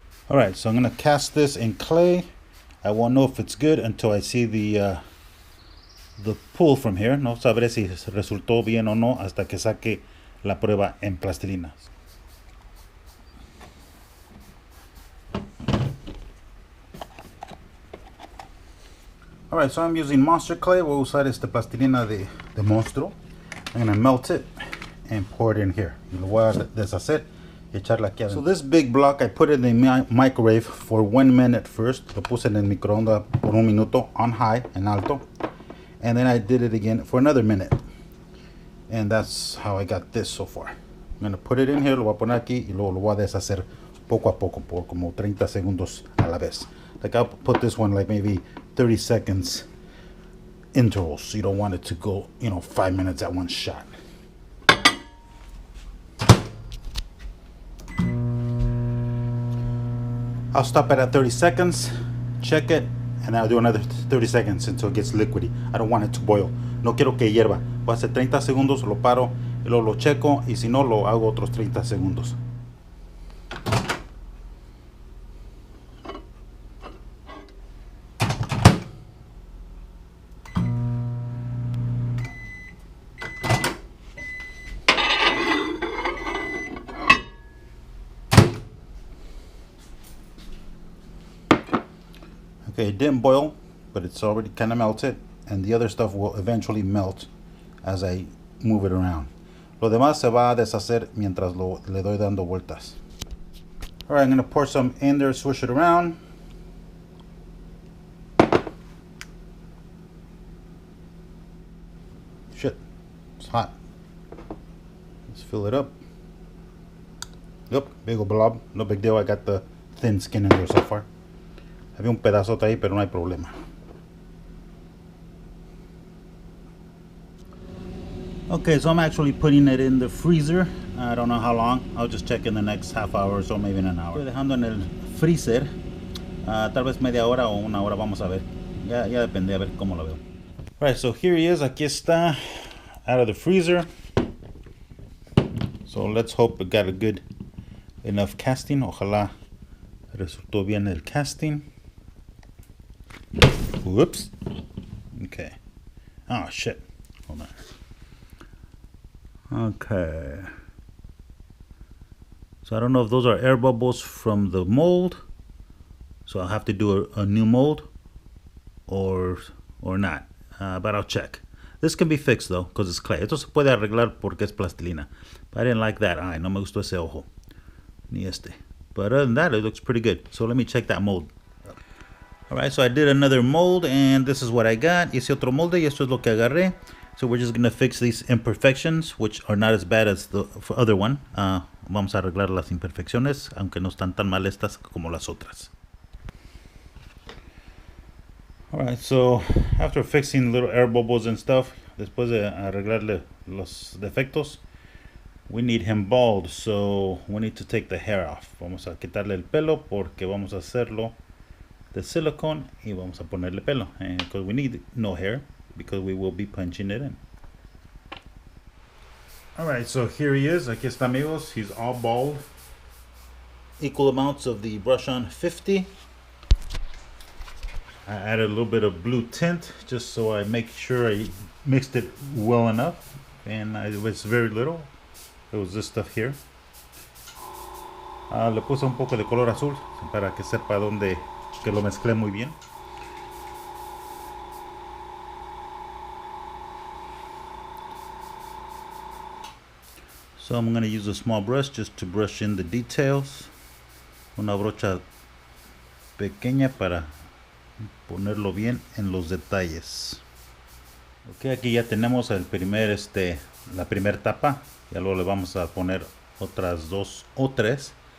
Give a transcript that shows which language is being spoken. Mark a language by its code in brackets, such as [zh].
[en] Alright, so I'm going to cast this in clay. I won't know if it's good until I see the pull from here. [es] No sabré si resultó bien o no hasta que saque la prueba en plastilina. [en] Alright, so I'm using monster clay. [es] Voy a usar esta plastilina de monstruo. [en] I'm going to melt it and pour it in here. [es] Y lo voy a deshacer. [en] So this big block, I put it in the microwave for 1 minute first. [es] Lo puse en el microondas por un minuto [en] on high, [es] en alto. [en] And then I did it again for another minute. And that's how I got this so far. I'm going to put it in here, [es] lo voy a poner aquí y luego lo voy a deshacer poco a poco por como 30 segundos a la vez. [en] Like I'll put this one like maybe 30 seconds intervals. So you don't want it to go, 5 minutes at one shot. I'll stop it at 30 seconds, check it, and I'll do another 30 seconds until it gets liquidy. I don't want it to boil. [es] No quiero que hierva. Voy a hacer 30 segundos, lo paro, y luego lo checo, y si no, lo hago otros 30 segundos. [en] Okay, it didn't boil, but it's already kind of melted, and the other stuff will eventually melt as I move it around. [es] Lo demás se va a deshacer mientras le doy dando vueltas. [en] Alright, I'm going to pour some in there, swish it around. Shit, it's hot. Let's fill it up. Yep, big old blob, no big deal, I got the thin skin in there so far. [es] Había un pedazote ahí, pero no hay problema. [en] Okay, so I'm actually putting it in the freezer. I don't know how long. I'll just check in the next half hour or so, maybe in an hour. [es] Estoy dejando en el freezer. Tal vez media hora o una hora, vamos a ver. Ya depende, a ver cómo lo veo. [en] Right, so here he is. [es] Aquí está, [en] out of the freezer. So let's hope it got a good enough casting. [es] Ojalá resultó bien el casting. [en] Whoops. Okay. Oh shit. Hold on. Okay. So I don't know if those are air bubbles from the mold. So I'll have to do a new mold or not. But I'll check. This can be fixed though, because it's clay. [es] Esto se puede arreglar porque es plastilina. [en] But I didn't like that eye. [es] No me gustó ese ojo. Ni este. [en] But other than that, it looks pretty good. So let me check that mold. Alright, so I did another mold and this is what I got. [es] Hice otro molde y esto es lo que agarré. [en] So we're just gonna fix these imperfections, which are not as bad as the other one. [es] Vamos a arreglar las imperfecciones, aunque no están tan mal estas como las otras. [en] Alright, so after fixing little air bubbles and stuff, [es] después de arreglarle los defectos, [en] we need him bald, so we need to take the hair off. [es] Vamos a quitarle el pelo porque vamos a hacerlo de silicone y vamos a ponerle pelo. [en] And because we need no hair, because we will be punching it in. Alright, so here he is. [es] Aquí está, amigos. [en] He's all bald. Equal amounts of the brush on 50. I added a little bit of blue tint just so I make sure I mixed it well enough. And it was very little. It was this stuff here. [es] Le puse un poco de color azul para que sepa dónde, que lo mezclé muy bien. [en] So I'm going to use a small brush just to brush in the details. [es] Una brocha pequeña para ponerlo bien en los detalles. Ok, aquí ya tenemos el la primer tapa. Ya luego le vamos a poner otras dos o tres.